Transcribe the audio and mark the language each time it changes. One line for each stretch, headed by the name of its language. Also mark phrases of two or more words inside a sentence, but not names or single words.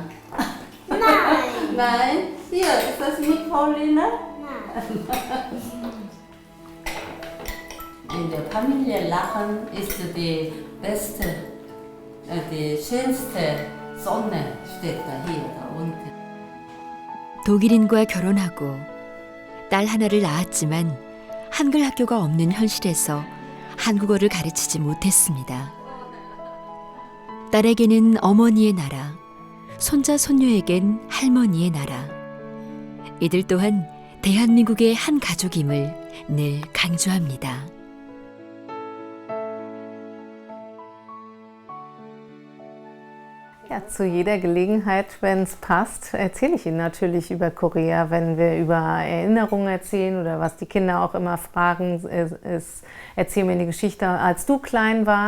German: Nein. Nein? Hier, ist das nicht Paulina? Nein. In der Familie lachen ist die beste, die schönste Sonne steht da hier, da unten.
Korean: 독일인과 결혼하고 딸 하나를 낳았지만 한글 학교가 없는 현실에서 한국어를 가르치지 못했습니다. 딸에게는 어머니의 나라, 손자 손녀에겐 할머니의 나라. 이들 또한 대한민국의 한 가족임을 늘 강조합니다.
German: Ja, zu jeder Gelegenheit, wenn es passt, erzähle ich Ihnen natürlich über Korea. Wenn wir über Erinnerungen erzählen oder was die Kinder auch immer fragen, ist, erzähl mir die Geschichte, als du klein warst.